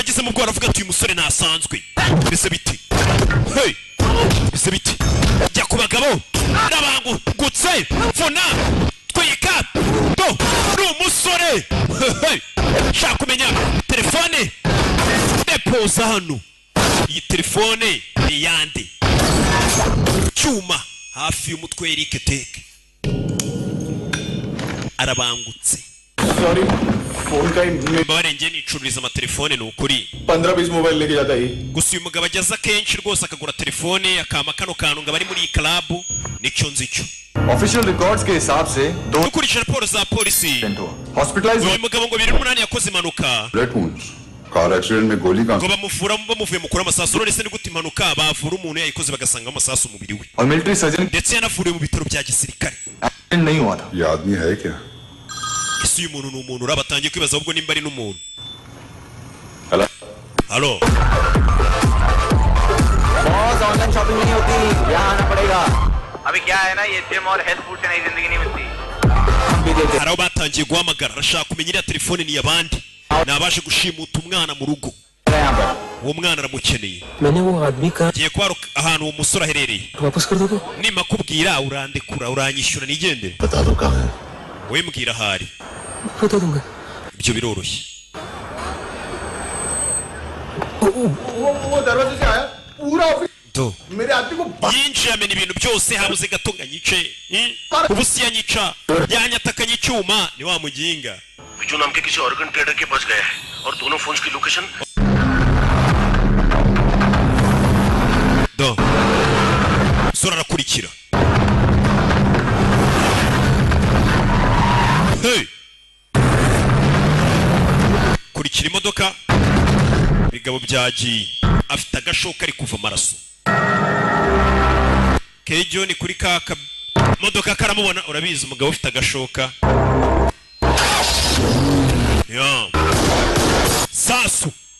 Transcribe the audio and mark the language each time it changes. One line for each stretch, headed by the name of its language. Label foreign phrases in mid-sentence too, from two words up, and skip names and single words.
Kinyarwanda: yagizemo ubwoba avuga ati uyu musore ntasanzwe mbese biti mbese biti jya ku bagabo n'abangutse vuna twika do ni umusore shaka kumenya telefone depoza hano iyi telefone ni yande cyuma hafi y'umutwe Eric Teke arabangutse.
English: Sorry, phone ka
Kinyarwanda: barenge nicururiza amatelefone ni ukuri
Hindi: 15-20 mobile leke jata hi.
Kinyarwanda: Gusa uyu mugabo ageza kenshi rwose akagura telefone akama kano kantu ngo bari muri iyi club nicyo nzi cyo.
English: Official records
Hindi: के हिसाब से दो
Kinyarwanda: dukurikije raporo za polisi
English: hospitalized
Kinyarwanda: uyu mugabo ngo 2008 yakoze impanuka
English: car accident
Hindi: में गोली
Kinyarwanda: ngo bamuvura bamuvuye mukura amasasu none se ni gute impanuka bavura umuntu yayikoze bagasanga amasasu umubiri we
Hindi: और
English: military surgeon
Kinyarwanda: ndetse yanavuriwe mu bitaro bya gisirikare
Hindi: एक्सीडेंट नहीं हुआ था ये आदमी है क्या
Kinyarwanda: ese uyu muntu ni umuntu urabatangiye kwibaza ahubwo nimba ari n'umuntu halo
English: boss online shopping
Hindi: नहीं होती यहाँ आना पड़ेगा अभी क्या है ना ये जिम और
English: health food
Hindi: से नई जिंदगी नहीं मिलती
Kinyarwanda: hari aho batangiye guhamagara arashaka kumenya iriya telefone ni iy'abandi nabashe gushimuta umwana mu rugo uwo mwana aramukeneye ngiye kuba ahantu uwo musore aherereye nima kubwira urandekura uranyishyura nigendere wowe mbwira ahari ibyo biroroshye
Hindi: वो दरवाजे से आया पूरा ऑफिस
Kinyarwanda: do
Hindi: मेरे आदमी को
Kinyarwanda: yinjiye amena ibintu byose habuze gato nganyice ubusi yanyica yanyatakanye icyuma ni wa muginga
Hindi: विजू नाम के किसी
English: organ trader
Hindi: के पास गया है और दोनों फोन्स की लोकेशन
Kinyarwanda: do sura arakurikira hey kurikira imodoka bigabo byagiye afite agashoka ari kuva amaraso Kejo ni kuri ka modoka karamubona urabizi umugabo ufite agashoka ya sasu